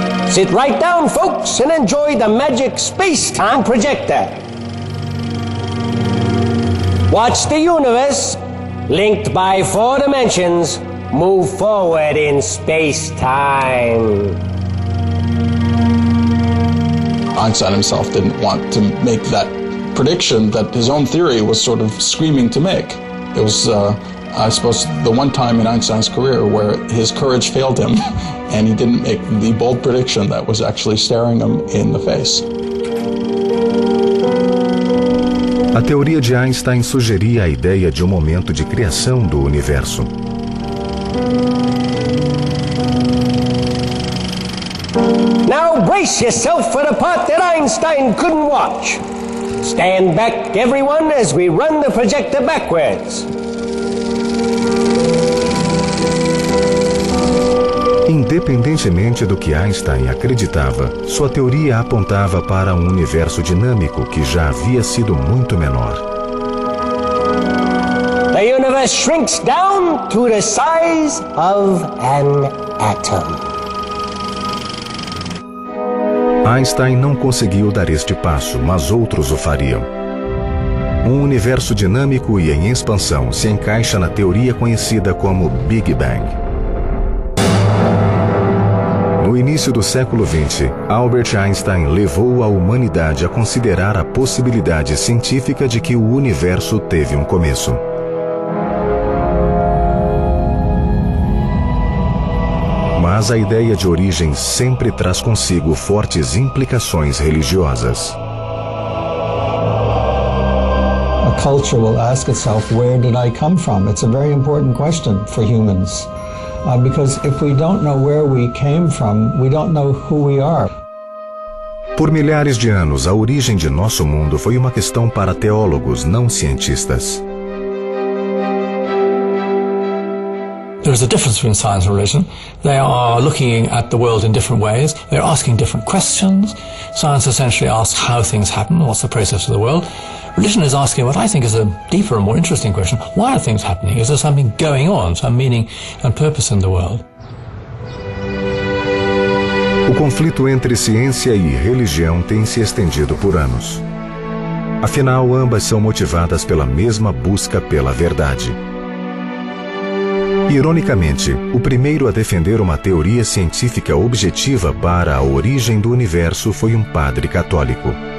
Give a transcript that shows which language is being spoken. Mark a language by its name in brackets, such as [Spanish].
[English] Sit right down, folks, and enjoy the magic space-time projector. Watch the universe, linked by four dimensions, move forward in space-time. Einstein himself didn't want to make that prediction that his own theory was sort of screaming to make. It was, I suppose, the one time in Einstein's career where his courage failed him and he didn't make the bold prediction that was actually staring him in the face. [Portuguese] A teoria de Einstein sugeria a ideia de um momento de criação do universo. [English] Brace yourself for the part that Einstein couldn't watch. Stand back, everyone, as we run the projector backwards. [Portuguese] Independentemente do que Einstein acreditava, sua teoria apontava para um universo dinâmico que já havia sido muito menor. [English] The universe shrinks down to the size of an atom. [Portuguese] Einstein não conseguiu dar este passo, mas outros o fariam. Um universo dinâmico e em expansão se encaixa na teoria conhecida como Big Bang. No início do século XX, Albert Einstein levou a humanidade a considerar a possibilidade científica de que o universo teve um começo. Mas a ideia de origem sempre traz consigo fortes implicações religiosas. [English] A culture will ask itself, where did I come from? It's a very important question for humans. Because if we don't know where we came from, we don't know who we are. [Portuguese] Por milhares de anos, a origem de nosso mundo foi uma questão para teólogos, não cientistas. [English] There's a difference between science and religion. They are looking at the world in different ways. They're asking different questions. Science essentially asks how things happen, what's the process of the world. Religion is asking what I think is a deeper and more interesting question. Why are things happening? Is there something going on, some meaning and purpose in the world? [Portuguese] O conflito entre ciência e religião tem se estendido por anos. Afinal, ambas são motivadas pela mesma busca pela verdade. Ironicamente, o primeiro a defender uma teoria científica objetiva para a origem do universo foi um padre católico.